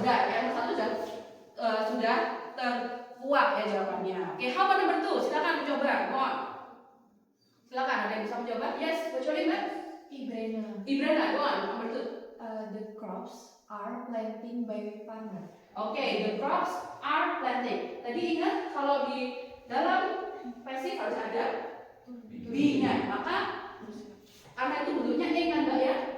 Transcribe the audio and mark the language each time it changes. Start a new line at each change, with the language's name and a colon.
Indonesian: Sudah ya, yang satu sudah terkuat ya jawabannya. Oke,
English: how about number 2?
Indonesian: Silakan mencoba.
English: Come on.
Indonesian: Silakan, ada yang bisa mencoba?
English: Yes,
Indonesian: kecuali
English: Mbak Ibrana, go on. Number 2. The crops are planting by farmer. Oke, the crops are planting.
Indonesian: Tadi ingat kalau di dalam passive harus ada be-nya. Maka karena itu bentuknya kan Mbak ya.